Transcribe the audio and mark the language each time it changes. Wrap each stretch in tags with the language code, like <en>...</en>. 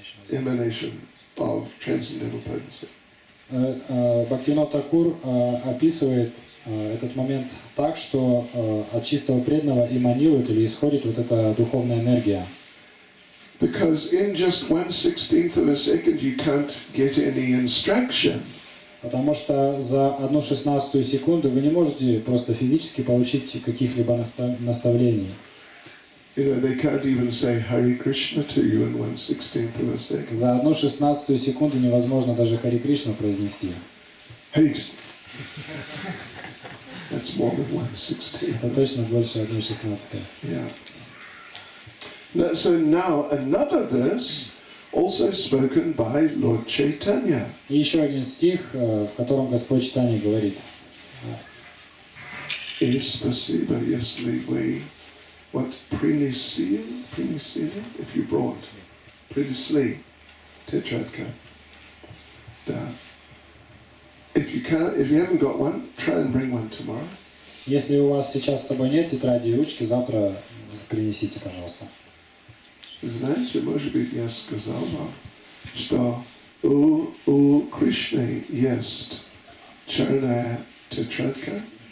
<en>Emanation of transcendental potency.</en> <ru>Бхактивинода Тхакур описывает этот момент так, что от чистого преданного эманирует или исходит вот эта духовная энергия.</ru> <en>Because in just 1/16 of a second you can't get any instruction.</en> <ru>Потому что за 1/16 секунду вы не можете просто физически получить каких-либо наставлений.</ru> <en>You know, they can't even say Hare Krishna to you in 1/16 of a second.</en> <ru>За 1/16 секунду невозможно даже Харе Кришна произнести.</ru> <en>Hare Krishna. That's more than 1/16.</en> <ru>Это точно больше 1/16.</ru> <en>Yeah. So now another verse, also spoken by Lord Chaitanya.</en> <ru>И еще один стих, в котором Господь Чайтанья говорит. Спасибо, если вы принесли,</ru> <en>if you brought,</en> <ru>принесли тетрадка. Да.</ru> <en>If you haven't got one, try and bring one tomorrow.</en> <ru>Если у вас сейчас с собой нет тетради и ручки, завтра принесите, пожалуйста. Знаете, может быть, я сказал вам, что у Кришны есть черная тетрадка.</ru>